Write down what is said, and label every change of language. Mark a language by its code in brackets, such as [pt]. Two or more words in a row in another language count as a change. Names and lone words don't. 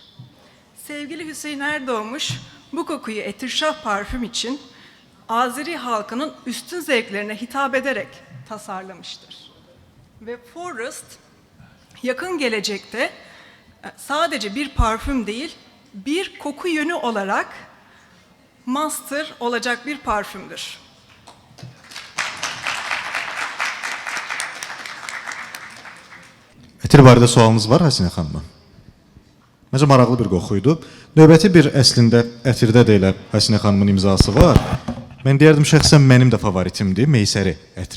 [tr] Sevgili Hüseyin Erdoğmuş bu kokuyu Etirşah parfüm için Azeri halkının üstün zevklerine hitap ederek tasarlamıştır. Ve Forest yakın gelecekte sadece bir parfüm değil, bir koku yönü olarak master olacak bir parfümdür. [az] Ətir barədə sualınız var Həsinə xanıma? Məncə maraqlı bir qoxuydu. Növbəti bir əslində ətirdə də elə Həsinə xanımın imzası var. Mən deyərdim şəxsən mənim də favoritimdir Meysəri ətri.